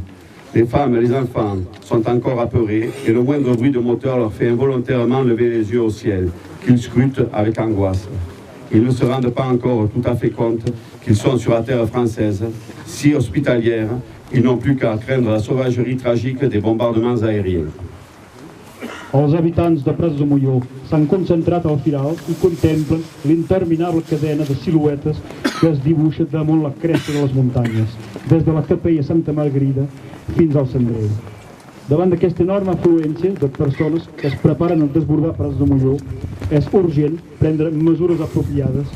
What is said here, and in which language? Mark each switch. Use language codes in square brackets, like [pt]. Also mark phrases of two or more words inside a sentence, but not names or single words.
[fr] Les femmes et les enfants sont encore apeurés et le moindre bruit de moteur leur fait involontairement lever les yeux au ciel, qu'ils scrutent avec angoisse. Ils ne se rendent pas encore tout à fait compte qu'ils sont sur la terre française, si hospitalière, ils n'ont plus qu'à craindre la sauvagerie tragique des bombardements aériens. [ca] Els habitants de Praz-Mollot s'han concentrat al final i contemplen l'interminable cadena de siluetes que es dibuixa damunt la cresta de les muntanyes, des de la capella Santa Margarida fins al Cendreu. Davant d'aquesta enorme afluència de persones que es preparen a desbordar Praz-Mollot, és urgent prendre mesures apropiades.